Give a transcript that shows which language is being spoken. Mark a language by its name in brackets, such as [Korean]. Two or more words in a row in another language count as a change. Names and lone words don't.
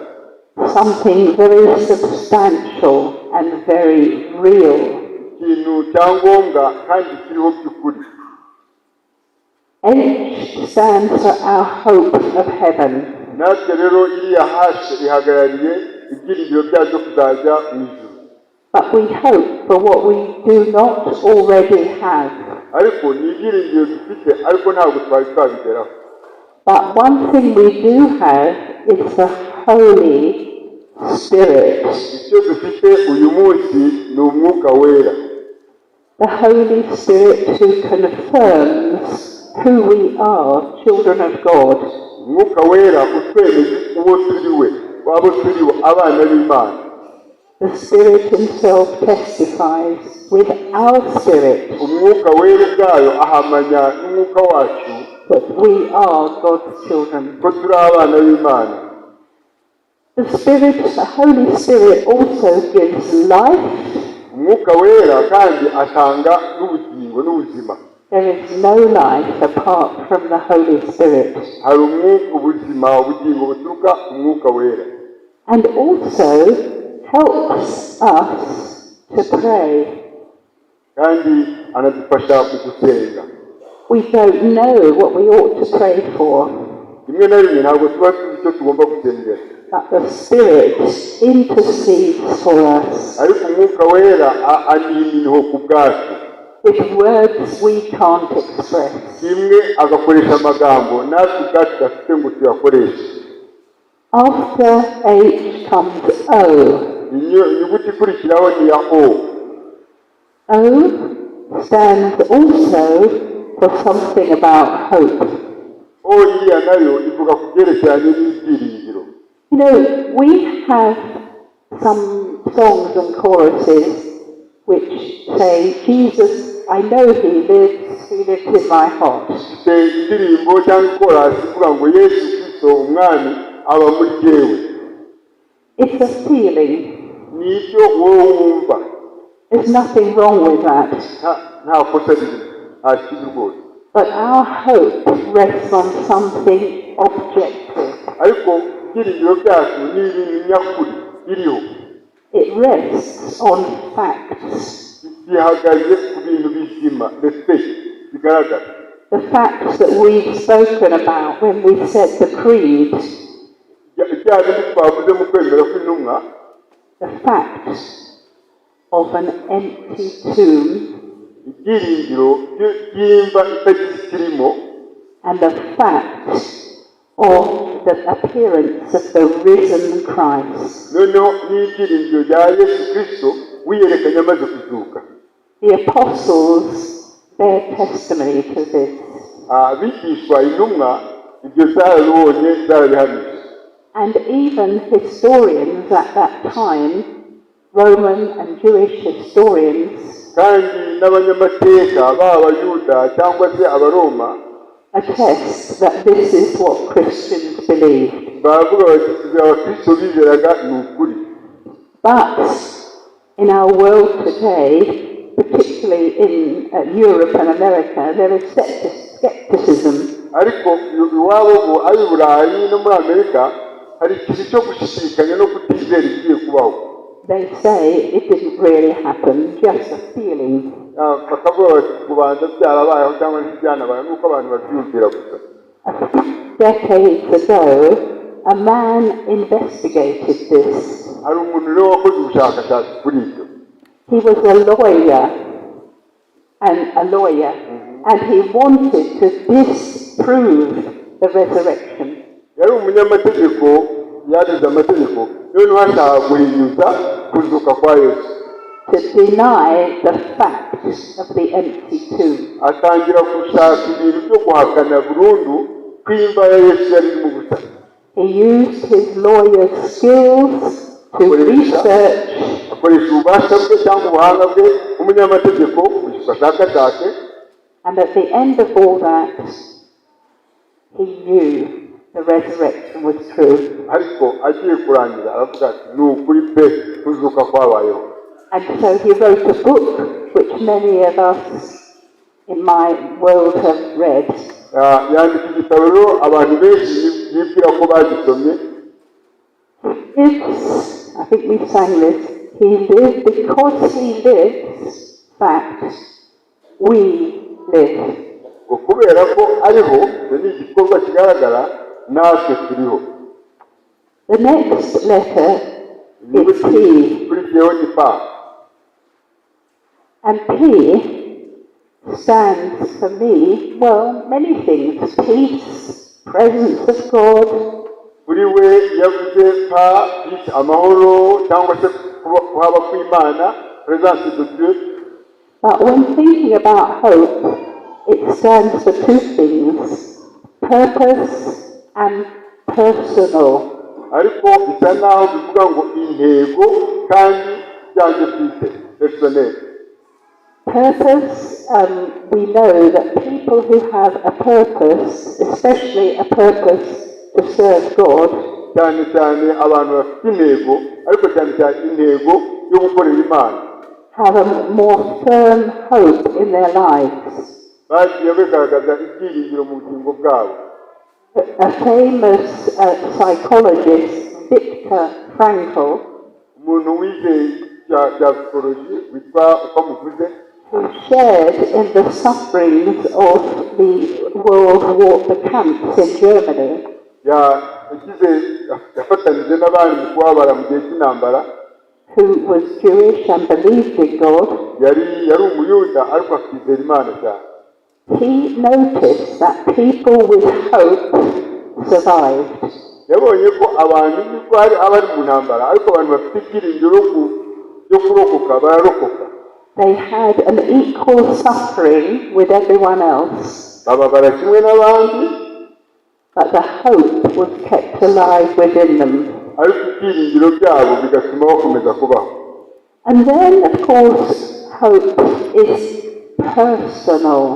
[English] Something very substantial and very real. [Kinyarwanda] Ikintu cyangombwa kandi kiriho by'ukuri. [English] H stands for our hope of heaven. [Kinyarwanda] Natwe rero iriya hashe ihagarariye ibyiringiro byacu kuzajya mu ijuru. [English] But we hope for what we do not already have. [Kinyarwanda] Ariko ni ibyiringiro dufite, ariko ntabwo twari twabigeraho. [English] But one thing we do have is the Holy Spirit. [Kinyarwanda] Icyo dufite uyu munsi ni umwuka wera. [English] The Holy Spirit who confirms who we are, children of God. [Kinyarwanda] Umwuka wera utwemeza uwo turiwe, wabo turiwe abana b'Imana. [English] The Spirit himself testifies with our spirit [Kinyarwanda] Umwuka wera ubwayo ahamanya n'umwuka wacu [English] that we are God's children. [Kinyarwanda] ko turi abana b'Imana. [English] The Holy Spirit also gives life. [Kinyarwanda] Umwuka wera kandi atanga n'ubugingo n'ubuzima. [English] There is no life apart from the Holy Spirit. [Kinyarwanda] Hari ubuzima, ubugingo buturuka ku mwuka wera. [English] And also helps us to pray. [Kinyarwanda] Kandi anadufasha mu gusenga. [English] We don't know what we ought to pray for. [Kinyarwanda] Rimwe na rimwe ntabwo tuba tuzi icyo tugomba gusengera. [English] But the Spirit intercedes for us. [Kinyarwanda] Ariko umwuka wera aniha ku bwacu. [English] With words we can't express. [Kinyarwanda] Kimwe agakoresha amagambo natwe ubwacu dufite ngo tuyakoreshe. [English] After H comes O. [Kinyarwanda] Inyuguti ikurikiraho ni ya O. [English] O stands also for something about hope. [Kinyarwanda] O iriya nayo ivuga ku byerekeranye n'ibyiringiro. [English] You know, we have some songs and choruses which say, Jesus, I know he lives in my heart. [Kinyarwanda] Indirimbo cyangwa ikorasi ivuga ngo Yesu Kristo umwami aba muri jyewe. [English] It's a feeling. [Kinyarwanda] Ni ibyo wowe wumva. [English] There's nothing wrong with that. [Kinyarwanda] Nta kosa ririmo, nta kibi rwose. [English] But our hope rests on something objective. [Kinyarwanda] Ariko ibyiringiro byacu ni ibintu nyakuri biriho. [English] It rests on facts. [Kinyarwanda] Bihagaze ku bintu bizima ndetse bigaragara. [English] The facts that we've spoken about when we said the creed. [Kinyarwanda] Twavuze mu kwemera kw'intumwa. [English] The fact of an empty tomb. [Kinyarwanda] Ibyiringiro by'imva itagira ikirimo. [English] And the fact of the appearance of the risen Christ. [Kinyarwanda] Noneho n'ibyiringiro bya Yesu Kristo wiyerekanye amaze kuzuka. [English] The apostles bear testimony to this. [Kinyarwanda] Abigishwa intumwa ibyo zarabibonye zarabihamije. [English] And even historians at that time, Roman and Jewish historians, [Kinyarwanda] kandi n'abanyamateka b'Abayuda cyangwa se Abaroma [English] attest that this is what Christians believed. [Kinyarwanda] baravuga bati Abakristo bizeraga ni ukuri. [English] But in our world today, particularly in Europe and America, there is skepticism. [Kinyarwanda] Ariko iwabo ngo ab'i Burayi no muri Amerika hari ikintu cyo gushidikanya no kutizera igiye kubaho. [English] They say it didn't really happen, just a feeling. [Kinyarwanda] Bakavuga bati kubanza byarabayeho cyangwa ntibyanabaye nuko abantu babyumvira gusa. [English] Decades ago, a man investigated this. [Kinyarwanda] Hari umuntu rero wakoze ubushakashatsi kuri ibyo. [English] He was a lawyer, and he wanted to disprove the resurrection. [Kinyarwanda] Yari umunyamategeko, yarize amategeko, noneho ashaka guhinyuza kuzuka kwa Yesu. [English] To deny the fact of the empty tomb. [Kinyarwanda] Atangira gushaka ibintu byo guhakana burundu kw'imva ya Yesu yari mu busa. [English] He used his lawyer's skills to research. [Kinyarwanda] Akoresha ububasha bwe cyangwa ubuhanga bwe umunyamategeko ashakashake. [English] And at the end of all that, he knew the resurrection was true. [Kinyarwanda] ariko agiye kurangira aravuga ati ni ukuri pe kuzuka kwabayeho. [English] And so he wrote a book which many of us in my world have read. [Kinyarwanda] Yandika igitabo rero abantu benshi bibwira ko bagisomye. [English] I think we sang this. He lived because he lives, fact, we live. [Kinyarwanda] Kubera ko ariho, ni igikorwa kigaragara natwe turiho. [English] The next letter is P. And P stands for me, well, many things. Peace, presence of God. [Kinyarwanda] Kuri we yavuze pa peace, amahoro cyangwa se kuhaba kw'Imana, [French] presence de Dieu. [English] But when thinking about hope, it stands for two things: purpose and personal. [Kinyarwanda] Ariko bisa naho bivuga ngo intego kandi byanjye bwite, personnel. [English] Purpose, we know that people who have a purpose, especially a purpose to serve God, [Kinyarwanda] cyane cyane abantu bafite intego, ariko cyane cyane intego yo gukorera Imana, [English] have a more firm hope in their lives. [Kinyarwanda] bagiye bagaragaza ibyiringiro mu bugingo bwabo. [English] A famous psychologist, Viktor Frankl, [Kinyarwanda] umuntu wize bya psychology witwa uko muvuze, [English] who shared in the sufferings of the World War, the camps in Germany, [Kinyarwanda] yafatanije n'abandi mu kubabara mu gihe cy'intambara, [English] who was Jewish and believed in God. [Kinyarwanda] yari umuyuda ariko akizera Imana cyane. [English] He noticed that people with hope survived. [Kinyarwanda] Yabonye ko abantu nubwo hari abari mu ntambara ariko abantu bafite ibyiringiro byo kurokoka bararokoka. [English] They had an equal suffering with everyone else, [Kinyarwanda] bababara kimwe n'abandi, [English] but the hope was kept alive within them. [Kinyarwanda] ariko ibyiringiro byabo bigatuma bakomeza kubaho. [English] And then, of course, hope is personal.